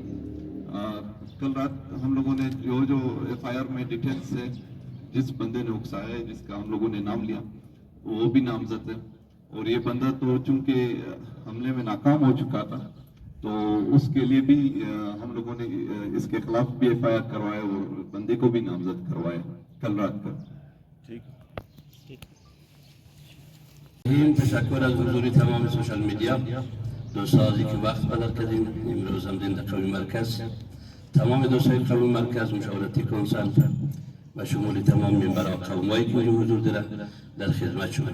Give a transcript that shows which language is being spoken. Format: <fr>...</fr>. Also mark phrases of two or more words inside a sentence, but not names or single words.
<ur>کل رات ہم لوگوں نے جو FIR میں ڈیٹیلز ہے، جس بندے نے اکسایا ہے، جس کا ہم لوگوں نے نام لیا، وہ بھی نامزد ہے. اور یہ بندہ تو چونکہ حملے میں ناکام ہو چکا تھا، تو اس کے لیے بھی ہم لوگوں نے اس کے خلاف بھی FIR کروایا اور بندے کو بھی نامزد کروایا کل رات کا.</ur> <fa>تشکر از حضور تمام سوشال میدیا دوستانی که وقت بدل کردین. امروز هم دین در قومی مرکز تمام دوستای قومی مرکز مشاورتی کنسل و شمول تمام منبرها قومایی که اینجا حضور دارن در خدمت شما.</fa>